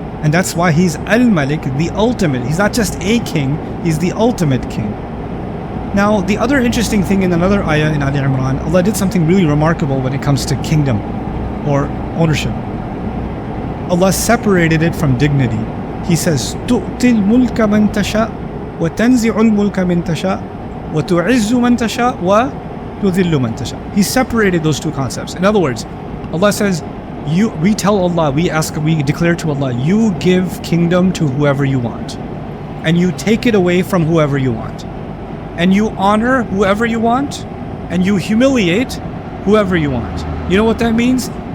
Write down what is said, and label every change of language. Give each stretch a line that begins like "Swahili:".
English: And that's why he's Al-Malik, the ultimate. He's not just a king, he's the ultimate king. Now, the other interesting thing in another ayah in Ali Imran, Allah did something really remarkable when it comes to kingdom or ownership. Allah separated it from dignity. He says,
Arabic: تُؤْتِ الْمُلْكَ مَنْ تَشَاءُ وَتَنْزِعُ الْمُلْكَ مِنْ تَشَاءُ وَتُعِزُّ مَنْ تَشَاءُ وَتُذِلُّ مَنْ تَشَاءُ.
English: He separated those two concepts. In other words, Allah says, we tell Allah, we declare to Allah, you give kingdom to whoever you want, and you take it away from whoever you want, and you honor whoever you want, and you humiliate whoever you want. You know what that means?